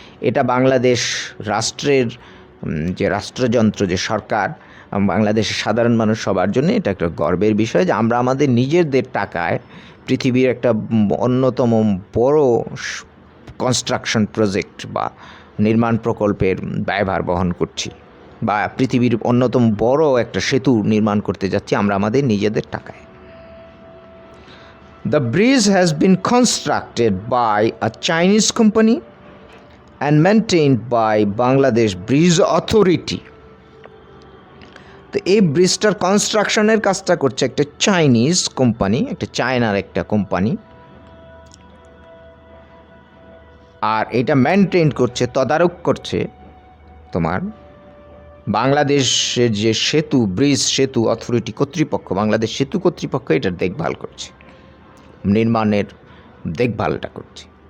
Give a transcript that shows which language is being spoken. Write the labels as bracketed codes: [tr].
[bn] এটা বাংলাদেশ রাষ্ট্রের যে রাষ্ট্রযন্ত্র, যে সরকার, বাংলাদেশের সাধারণ মানুষ সবার জন্য এটা একটা গর্বের বিষয় যে আমরা আমাদের নিজেদের টাকায় পৃথিবীর একটা অন্যতম বড় কনস্ট্রাকশন প্রজেক্ট বা নির্মাণ প্রকল্পের ব্যয়ভার বহন করছি, বা পৃথিবীর অন্যতম বড় একটা সেতু নির্মাণ করতে যাচ্ছি আমরা আমাদের নিজেদের টাকায়। [en] The bridge has been constructed by a Chinese company and maintained by Bangladesh Bridge Authority. [bn] তো এই ব্রিজটার কনস্ট্রাকশনের কাজটা করছে একটা চাইনিজ কোম্পানি, একটা চায়নার একটা কোম্পানি, আর এটা মেনটেন করছে, তদারক করছে তোমার বাংলাদেশের যে সেতু, ব্রিজ সেতু অথরিটি কর্তৃপক্ষ, বাংলাদেশ সেতু কর্তৃপক্ষ এটার দেখভাল করছে, নির্মাণের দেখভালটা করছে।